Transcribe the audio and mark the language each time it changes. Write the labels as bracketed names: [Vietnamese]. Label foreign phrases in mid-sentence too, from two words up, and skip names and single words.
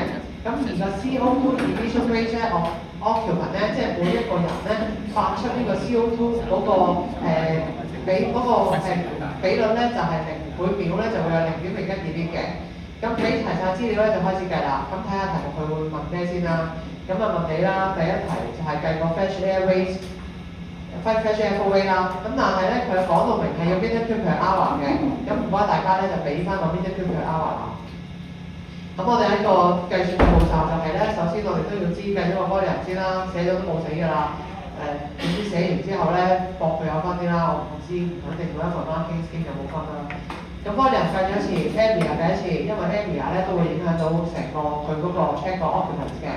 [Cantonese] 咁而個 [English] CO2 emission rate [Cantonese] 咧occupant 咧，即係每一個人咧發出呢個 CO2 嗰個比率咧就係每秒咧就會有0.01 lit 嘅。咁俾齊晒資料咧就開始計啦。咁睇下題目佢會問咩先啦。咁啊問你啦，第一題就係計個 [English] fresh air rate、 fresh air flow rate [Cantonese] 啦。咁但係咧佢講到明係要 [English] meter cube per hour [Cantonese] 嘅。咁唔該大家咧就俾翻個 [English] meter cube per hour [Cantonese] 啦。咁我哋喺個計算嘅步驟就係咧，首先我哋都要知計咗個 volume 先啦，寫咗都冇死㗎啦。點知寫完之後咧，博佢有分啲啦，我唔知，肯定每一份 [English] marking scheme [Cantonese] 有冇分啦。咁 volume 計咗一次 area 計一次，因為 area 咧都會影響到成個佢嗰個 check 個 occupants 嘅。